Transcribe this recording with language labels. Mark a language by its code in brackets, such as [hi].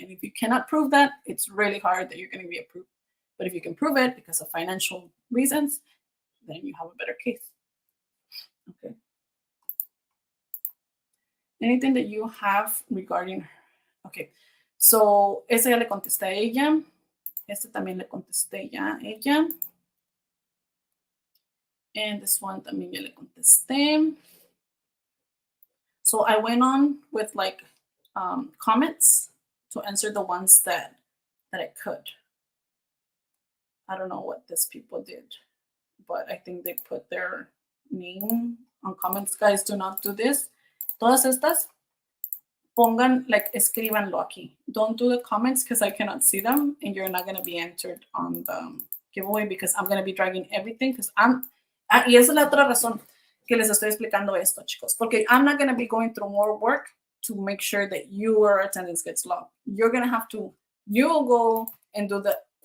[en] And if you cannot prove that, it's really hard that you're going to be approved. But if you can prove it because of financial reasons, then you have a better case. Okay. Anything that you have regarding, okay. [es] So, esa ya le contesté a ella. Este también le contesté ya a ella. [en] And this one [es] también ya le contesté. [en] So I went on with like comments to answer the ones that I could. I don't know what these people did, but I think they put their name on comments. Guys, do not do this. [es] Todas estas, pongan, like, escríbanlo aquí. [en] Don't do the comments because I cannot see them and you're not going to be entered on the giveaway because I'm going to be dragging everything because [es] y esa es la otra razón que les estoy explicando esto, chicos, porque [en] I'm not going to be going through more work to make sure that your attendance gets low. You're going to have to, you'll go and do the